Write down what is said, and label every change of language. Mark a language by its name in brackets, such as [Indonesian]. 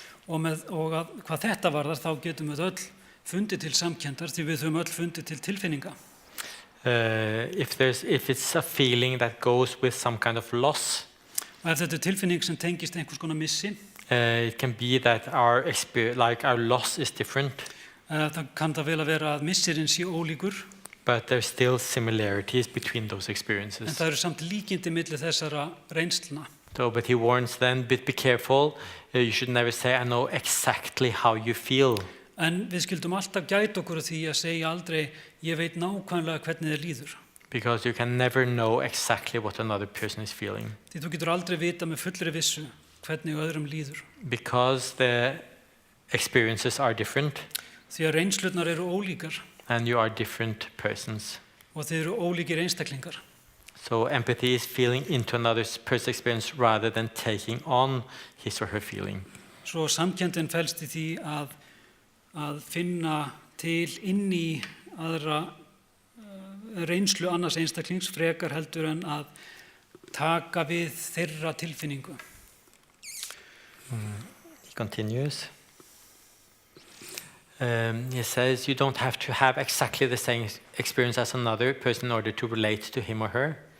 [Icelandic] Og hvað þetta varðar, þá getum við öll fundið til samkenndar því við höfum öll fundið til tilfinninga. [English] If it's a feeling that goes with some kind of loss, [Icelandic] Og ef þetta tilfinning sem tengist einhvers konar missi, [English] it can be that our loss is different, [Icelandic] þá kann það vel að vera að missirinn sé ólíkur, [English] but there's still similarities between those [Icelandic] en [English] experiences. [Icelandic] það eru samt líkindi milli þessara reynsluna. [English] So, but he warns then, be careful, you should never say, I know exactly how you feel. [Icelandic] En við skildum alltaf gæta okkur af því að segja aldrei, ég veit nákvæmlega hvernig þér líður. [English] Because you can never know exactly what another person is feeling. [Icelandic] Því þú getur aldrei vita með fullri vissu hvernig öðrum líður. [English] Because the experiences are different, [Icelandic] Því að reynslurnar eru ólíkar [English] and you are different persons. [Icelandic] og þeir eru ólíkir einstaklingar. [English] So empathy is feeling into another person's experience rather than taking on his or her feeling. [Icelandic] Svo samkenndin felst í því að finna til inn í aðra reynslu annars einstaklings frekar heldur en að taka við þeirra tilfinningu. [English] He continues. He says you don't have to have exactly the same experience as another person in order to relate to him or her.